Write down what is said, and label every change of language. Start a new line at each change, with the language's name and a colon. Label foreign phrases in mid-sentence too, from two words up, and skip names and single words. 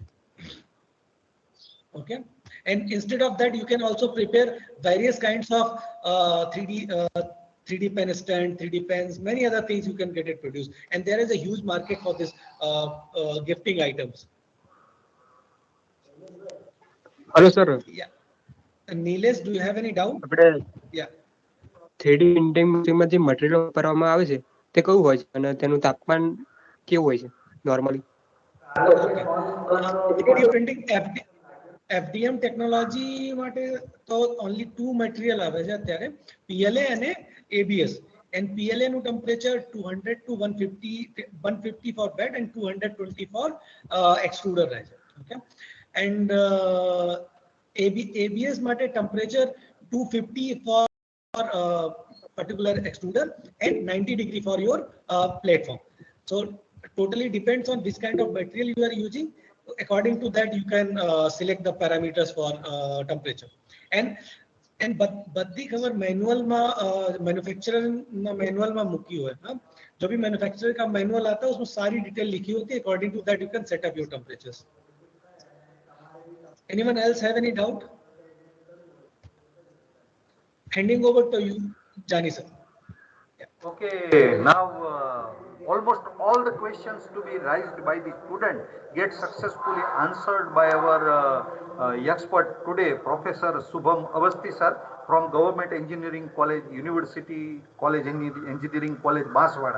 English: Okay, and instead of that, you can also prepare various kinds of 3D pen stand, 3D pens, many other things you can get it produced, and there is a huge market for this gifting items. Hello, sir. Yeah, Nilesh, do you have any doubt?
Gujarati: આપણે
English: Yeah.
Gujarati: 3D પ્રિન્ટિંગ મશીનમાં જે મટીરીયલ વાપરવામાં આવે છે તે કયું હોય છે અને તેનું તાપમાન કેવું હોય છે નોર્મલી? Okay.
English: 3D printing FDM
Gujarati: ટેકનોલોજી માટે તો
English: only two material
Gujarati: આવે છે અત્યારે, PLA અને ABS.
English: And PLA નું temperature 200 to 150 for bed and 220 for extruder
Gujarati: રહે છે.
English: Okay, and ABS માટે temperature 250 for particular extruder and 90 degree for your platform. So totally depends on which kind of material you are using. According to that, you can select the parameters for temperature.
Gujarati: And બધી ખબર મેન્યુઅલમાં મેન્યુફેક્ચરર ના મેન્યુઅલમાં મૂકી હોય.
Hindi: जो भी मैन्युफैक्चरर का मैनुअल आता है उसमें सारी डिटेल लिखी होती है.
English: According to that you can set up your temperatures. Anyone else have any doubt? Handing over to you, Jani sir. Yeah. Okay, now almost all the questions to be raised by the student get successfully answered by our expert today, Professor Shubham Awasthi sir from Government Engineering College, University College Engineering College, Baswada.